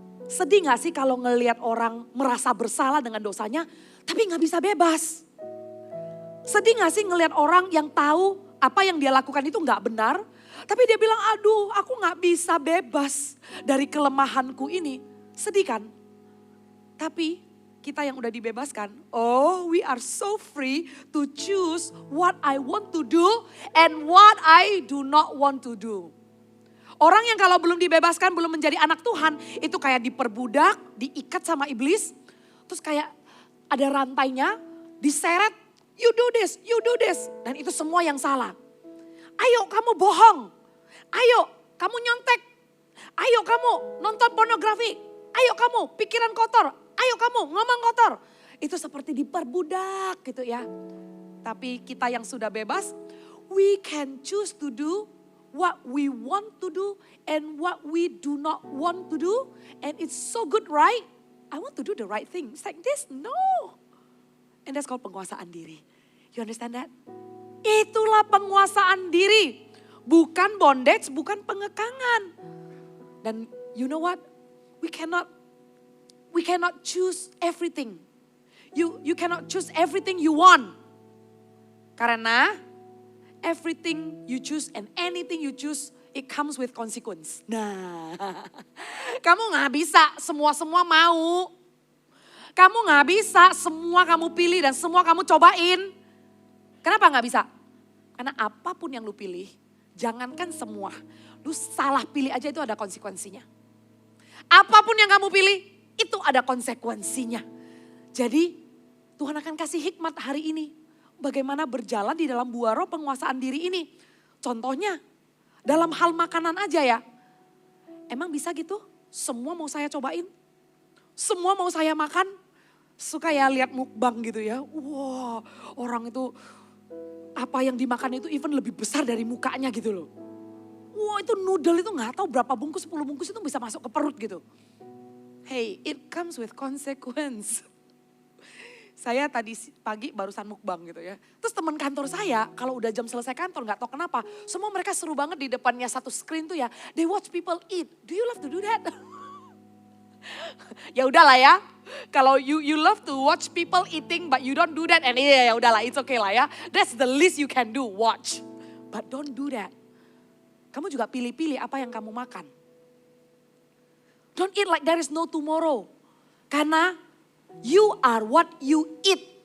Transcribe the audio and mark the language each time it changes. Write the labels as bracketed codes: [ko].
[id] Sedih gak sih kalau ngelihat orang merasa bersalah dengan dosanya, tapi gak bisa bebas? Sedih gak sih ngelihat orang yang tahu apa yang dia lakukan itu gak benar, tapi dia bilang, aduh aku gak bisa bebas dari kelemahanku ini. Sedih kan? Tapi kita yang udah dibebaskan, [en] oh we are so free to choose what I want to do and what I do not want to do. [id] Orang yang kalau belum dibebaskan, belum menjadi anak Tuhan, itu kayak diperbudak, diikat sama iblis. Terus kayak ada rantainya, diseret, [en] you do this, you do this. [id] Dan itu semua yang salah. Ayo kamu bohong, ayo kamu nyontek, ayo kamu nonton pornografi, ayo kamu pikiran kotor, ayo kamu ngomong kotor. Itu seperti diperbudak gitu ya. Tapi kita yang sudah bebas, [en] we can choose to do what we want to do and what we do not want to do. And it's so good, right? I want to do the right thing. It's like this, no. And that's called penguasaan diri. You understand that? [id] Itulah penguasaan diri. Bukan bondage, bukan pengekangan. Dan [en] you know what? We cannot choose everything. You cannot choose everything you want. Karena everything you choose and anything you choose, it comes with consequence. [id] Nah, kamu gak bisa semua mau. Kamu gak bisa semua kamu pilih dan semua kamu cobain. Kenapa gak bisa? Karena apapun yang lu pilih, jangankan semua. Lu salah pilih aja itu ada konsekuensinya. Apapun yang kamu pilih, itu ada konsekuensinya. Jadi Tuhan akan kasih hikmat hari ini. Bagaimana berjalan di dalam buah roh penguasaan diri ini. Contohnya dalam hal makanan aja ya. Emang bisa gitu? Semua mau saya cobain? Semua mau saya makan? Suka ya lihat mukbang gitu ya. Wah, orang itu apa yang dimakan itu even lebih besar dari mukanya gitu loh. Wah, itu noodle itu gak tahu berapa bungkus, 10 bungkus itu bisa masuk ke perut gitu. [en] Hey, it comes with consequence. [id] Saya tadi pagi barusan mukbang gitu ya. Terus teman kantor saya kalau udah jam selesai kantor gak tahu kenapa. Semua mereka seru banget di depannya satu screen tuh ya. [en] They watch people eat. Do you love to do that? [id] Ya udahlah ya. [en] Kalau you love to watch people eating but you don't do that. And [id] ya udahlah, [en] it's okay lah ya. That's the least you can do, watch. But don't do that. [id] Kamu juga pilih-pilih apa yang kamu makan. [en] Don't eat like there is no tomorrow. Karena you are what you eat.